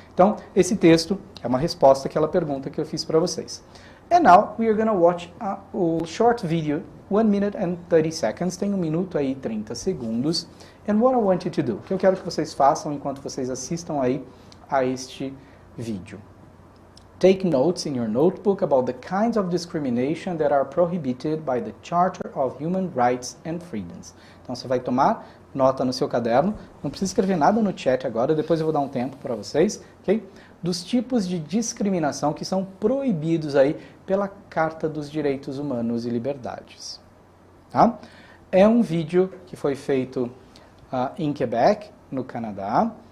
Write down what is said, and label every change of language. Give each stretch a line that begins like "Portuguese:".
Portuguese: Então, esse texto é uma resposta àquela pergunta que eu fiz para vocês.
English: And now, we are going to watch a short video, 1 minute and 30 seconds,
Portuguese: tem 1 minuto aí e 30 segundos.
English: And what I want you to do,
Portuguese: que eu quero que vocês façam enquanto vocês assistam aí a este vídeo.
English: Take notes in your notebook about the kinds of discrimination that are prohibited by the Charter of Human Rights and Freedoms.
Portuguese: Então, você vai tomar nota no seu caderno, não precisa escrever nada no chat agora, depois eu vou dar um tempo para vocês, ok? Dos tipos de discriminação que são proibidos aí pela Carta dos Direitos Humanos e Liberdades. Tá? É um vídeo que foi feito em Quebec, no Canadá.